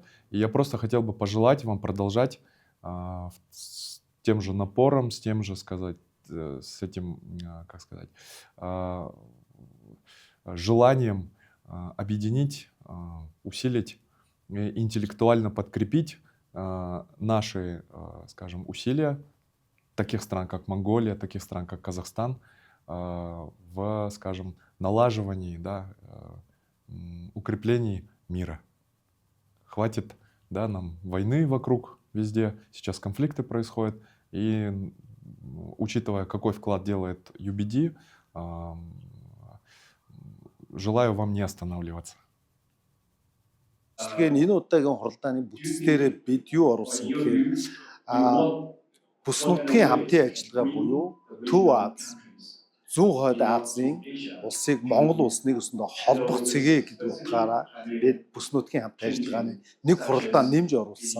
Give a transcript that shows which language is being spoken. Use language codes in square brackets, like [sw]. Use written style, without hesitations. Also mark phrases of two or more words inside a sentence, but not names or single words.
[ru] И я просто хотел бы пожелать вам продолжать с тем же напором, с тем же, с этим, желанием объединить, усилить, интеллектуально подкрепить наши, скажем, усилия таких стран, как Монголия, таких стран, как Казахстан, в, скажем, налаживании, укреплении мира. Хватит, нам войны вокруг везде, сейчас конфликты происходят, и учитывая, какой вклад делает UBD, желаю вам не останавливаться. [mn] Энэ удаагийн хуралдааны бүтцлээрээ бид юу оруулсан гэхээр бүс нутгийн хамтын ажиллагаа буюу Төв Аз, Зүүн Хойд Азийн улсыг Монгол улс нэг өсөндөө холбох цэгээ гэдэг утгаараа бид бүс нутгийн хамтын ажиллагааны нэг хуралдаан нэмж оруулсан.